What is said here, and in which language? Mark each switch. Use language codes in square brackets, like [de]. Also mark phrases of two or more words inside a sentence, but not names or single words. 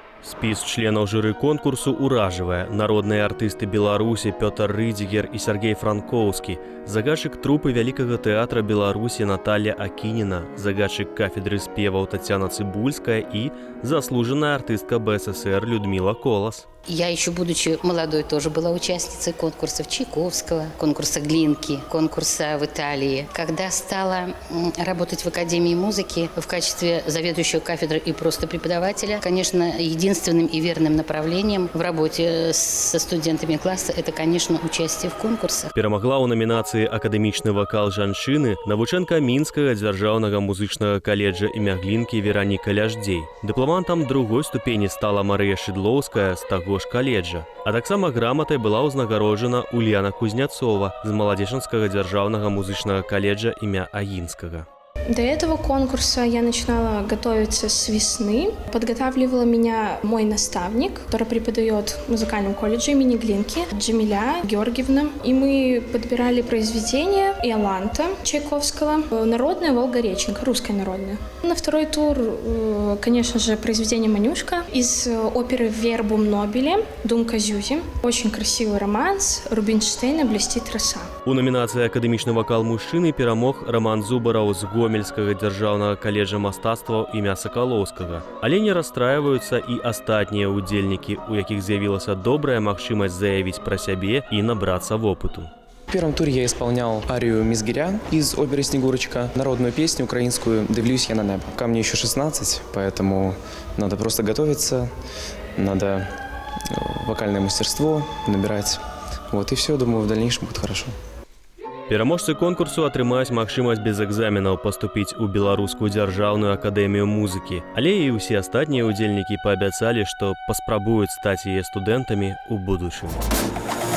[be] Спіс членаў журы конкурсу ўражвае. Народныя артысты Беларусі Пётр Рыдзігер і Сергей Франкоўскі, загадчык трупы Вялікага тэатра Беларусі Наталья Акініна, загадчык кафедры спеваў Тацяна Цыбульская і заслуженная артыстка БССР Людмила Колос. [ru] Я еще, будучи молодой, тоже была участницей конкурсов Чайковского, конкурса Глинки, конкурса в Италии. Когда стала работать в Академии музыки в качестве заведующего кафедры и просто преподавателя, конечно, единственным и верным направлением в работе со студентами класса – это, конечно, участие в конкурсах. [be] Перамагла ў намінацыі «Акадэмічны вакал жанчыны» навучэнка Мінскага дзяржаўнага музычнага каледжа імя Глінкі Вераніка Ляждзей. Дыпламантам другой ступені стала Марыя Шыдлоўская з таго ж каледжа. А таксама граматай была ўзнагароджана Ульяна Кузняцова з Маладзечанскага дзяржаўнага музычнага каледжа імя Агінскага. [ru] До этого конкурса я начинала готовиться с весны. Подготавливала меня мой наставник, который преподает в музыкальном колледже имени Глинки, Джамиля Георгиевна. И мы подбирали произведения Иоланта Чайковского, народная Волга-Реченка, русская народная. На второй тур, конечно же, произведение «Манюшка» из оперы «Вербум нобеле» Думка Зюзи. Очень красивый романс Рубинштейна «Блестит роса». [be] У номінацыі «Акадэмічны вакал мужчыны» перамог Роман Зубараў з Гомельскага дзяржаўнага каледжа мастацтваў імя Сакалоўскага. Але не расстраиваюцца і астатнія удзельнікі, у якіх з'явілася добрая магчымасць заявіць пра сябе і набрацца вопыту. [ru] В первом туре я исполнял арию Мизгиря из оперы «Снегурочка», народную песню украинскую «Дивлюсь я на небо». Ко мне еще 16, поэтому надо просто готовиться, надо вокальное мастерство набирать. Вот и все, думаю, в дальнейшем будет хорошо. [be] Пераможцы конкурсу атрымаюць магчымасць без экзаменаў паступіць у Беларускую дзяржаўную акадэмію музыкі. Але і ўсе астатнія удзельнікі паабяцалі, што паспрабуюць стаць яе студэнтамі ў будучым.